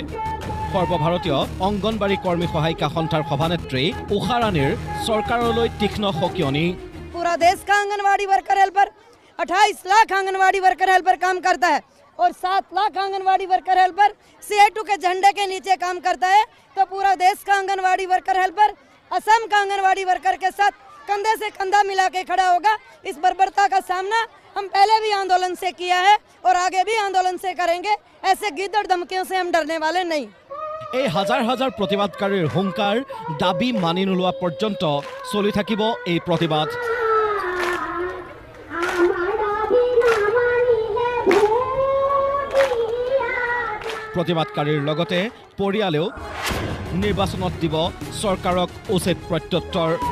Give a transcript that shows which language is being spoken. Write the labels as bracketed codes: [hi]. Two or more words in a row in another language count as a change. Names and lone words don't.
[hi] সৰ্বভাৰতীয় অংগনবাড়ী কৰ্মী সহায়িকা সন্থাৰ সভানেত্ৰী উষা ৰাণীৰ চৰকাৰলৈ তীক্ষ্ণ সকিয়নি। पूरा देश का आंगनवाड़ी [en] worker helper [hi] 28 लाख आंगनवाड़ी [en] worker helper [hi] काम करता है और 7 लाख आंगनवाड़ी [en] worker helper [hi] CI2 के झंडे के नीचे काम करता है। तो पूरा देश का आंगनवाड़ी [en] worker helper [hi] असम का आंगनवाड़ी वर्कर के साथ कंधे से कंधा मिला के खड़ा होगा। इस बर्बरता का सामना हम पहले भी आंदोलन से किया है और आगे भी आंदोलन से करेंगे। ऐसे गिद्दड़ धमकियों से हम डरने वाले नहीं। [as] এই হাজাৰ হাজাৰ প্ৰতিবাদকাৰীৰ হুংকাৰ দাবী মানি নোলোৱা পৰ্যন্ত চলি থাকিব এই প্ৰতিবাদ। প্ৰতিবাদকাৰীৰ লগতে পৰিয়ালেও নিৰ্বাচনত দিব চৰকাৰক উচিত প্ৰত্যুত্তৰ।